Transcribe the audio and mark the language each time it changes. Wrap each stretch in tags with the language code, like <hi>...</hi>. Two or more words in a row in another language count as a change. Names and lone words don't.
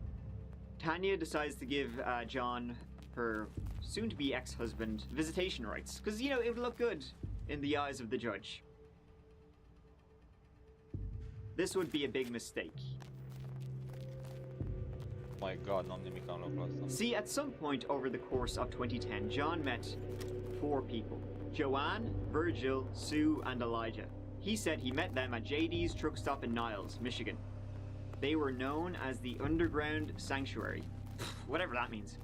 <en>Tanya decides to give John, her soon-to-be ex-husband, visitation rights. Because, you know, it would look good in the eyes of the judge. This would be a big mistake. My god,</en> <ro>n-am nimic în locul ăsta.</ro> <en>See, at some point over the course of 2010, John met 4 people. Joanne, Virgil, Sue, and Elijah. He said he met them at JD's truck stop in Niles, Michigan. They were known as the Underground Sanctuary. Whatever that means.</en>